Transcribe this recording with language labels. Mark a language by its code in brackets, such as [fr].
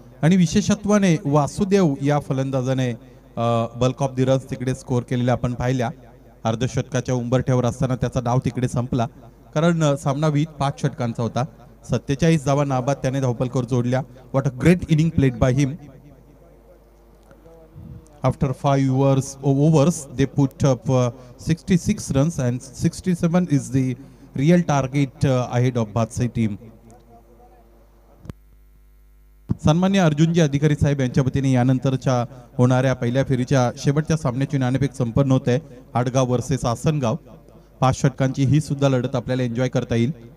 [mr] आणि विशेषत्वाने वासुदेव या फलंदाजाने [en] bulk of the runs [mr] तिकडे स्कोर केलेल्या आपण पाहिल्या. अर्धशतकाच्या उंबरठ्यावर असताना त्याचा डाव तिकडे संपला, कारण सामना 5 षटकांचा होता. 47 धावा नाबाद त्याने धावपलकावर जोडल्या. [en] What a great inning played by him. After 5 overs they put up 66 runs and 67 is the real target ahead of Badshai team. [mr] सन्मान्य अर्जुनजी अधिकारी साहेब यांच्या वतीने यानंतरच्या होणाऱ्या पहिल्या फेरीच्या शेवटच्या सामन्याची नाणेफेक संपन्न होत आहे. आडगाव वर्सेस आसनगाव. 5 षटकांची ही सुद्धा लढत आपल्याला एन्जॉय करता येईल.